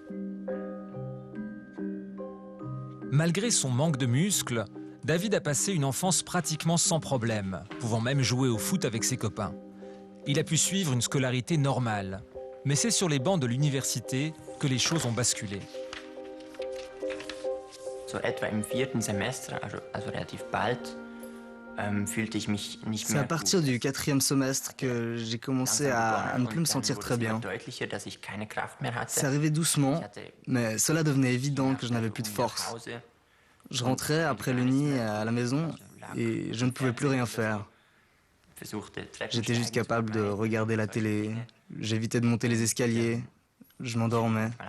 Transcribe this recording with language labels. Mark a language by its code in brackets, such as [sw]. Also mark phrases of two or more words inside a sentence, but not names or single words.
[fr] Malgré son manque de muscles, David a passé une enfance pratiquement sans problème, pouvant même jouer au foot avec ses copains. Il a pu suivre une scolarité normale, mais c'est sur les bancs de l'université que les choses ont basculé. [de] So etwa im 4. Semester, also relativ bald, fühlte ich mich nicht [fr] C'est [de] mehr [fr] à partir [de] gut. [fr] du 4e semestre que j'ai commencé à ne plus me sentir très bien. [de] Deutlicher, dass ich keine Kraft mehr hatte. [fr] C'est arrivé doucement, mais cela devenait évident que je n'avais plus de force. Je rentrais après le nid à la maison et je ne pouvais plus rien faire. J'étais juste capable de regarder la télé, j'évitais de monter les escaliers, je m'endormais.